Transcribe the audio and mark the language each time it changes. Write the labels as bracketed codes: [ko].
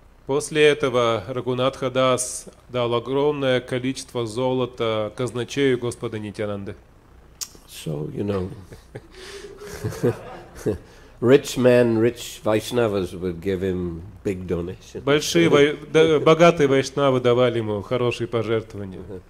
[ru] После этого Рагунатха Дас дал огромное количество золота казначею Господа Нитьянанды. [en] So, you know, rich men, rich Vaishnavas would give him big donations. [ru] Богатые вайшнавы давали ему хорошие пожертвования.